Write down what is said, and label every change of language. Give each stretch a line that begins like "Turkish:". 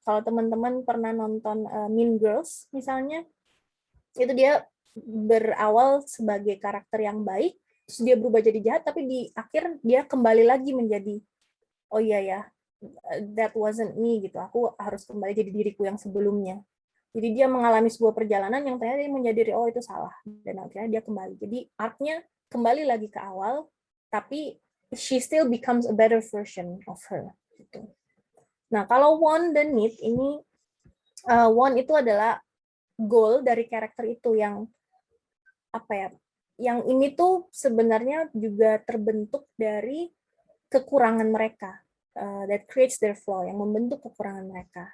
Indonesian: Kalau teman-teman pernah nonton Mean Girls misalnya, itu dia berawal sebagai karakter yang baik, terus dia berubah jadi jahat, tapi di akhir dia kembali lagi menjadi, oh iya ya,
English: that wasn't me
Indonesian: gitu, aku harus kembali jadi diriku yang sebelumnya. Jadi dia mengalami sebuah perjalanan yang ternyata dia menyadari, oh itu salah, dan akhirnya dia kembali. Jadi arc-nya kembali lagi ke awal, tapi
English: she still becomes a better version of her.
Indonesian: Gitu. Nah, kalau want dan need ini, want itu adalah goal dari karakter itu yang yang ini tuh sebenarnya juga terbentuk dari kekurangan mereka,
English: that creates their flaw,
Indonesian: yang membentuk kekurangan mereka.